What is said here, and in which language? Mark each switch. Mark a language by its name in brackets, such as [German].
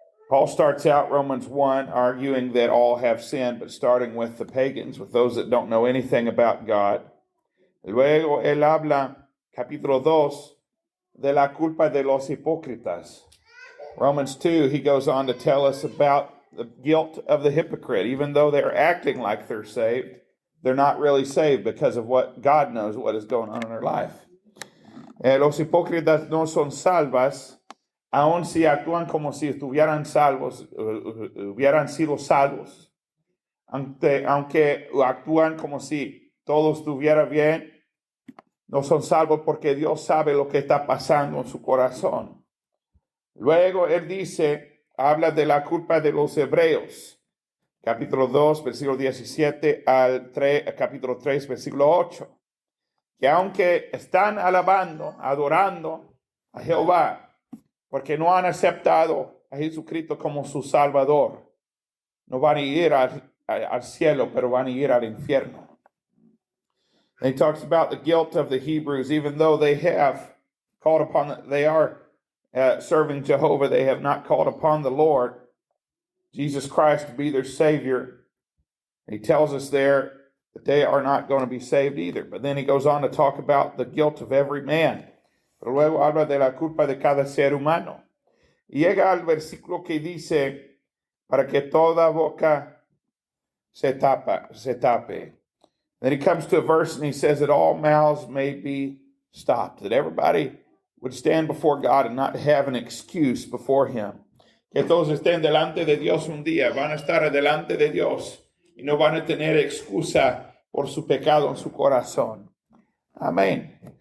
[English] Paul starts out Romans 1 arguing that all have sinned, but starting with the pagans, with those that don't know anything about God. [Spanish] Luego él habla, capítulo 2, de la culpa de los hipócritas. [English] Romans 2, he goes on to tell us about the guilt of the hypocrite. Even though they're acting like they're saved, they're not really saved because of what God knows what is going on in their life. [Spanish] Los hipócritas no son salvas, aun si actúan como si estuvieran salvos, hubieran sido salvos. Aunque actúan como si todo estuviera bien, no son salvos porque Dios sabe lo que está pasando en su corazón. Luego él habla de la culpa de los hebreos. Capítulo 2, versículo 17 al capítulo 3, versículo 8. Que aunque están adorando a Jehová, porque no han aceptado a Jesucristo como su Salvador, no van a ir al cielo, pero van a ir al infierno. [English] And he talks about the guilt of the Hebrews, even though they have called upon, they are serving Jehovah, they have not called upon the Lord, Jesus Christ, to be their Savior. And he tells us there that they are not going to be saved either. But then he goes on to talk about the guilt of every man. [Spanish] Pero luego habla de la culpa de cada ser humano. Y llega al versículo que dice, para que toda boca se tape. [English] Then he comes to a verse and he says that all mouths may be stopped, that everybody would stand before God and not have an excuse before him. [Spanish] Que todos estén delante de Dios un día, van a estar delante de Dios y no van a tener excusa por su pecado en su corazón. Amén.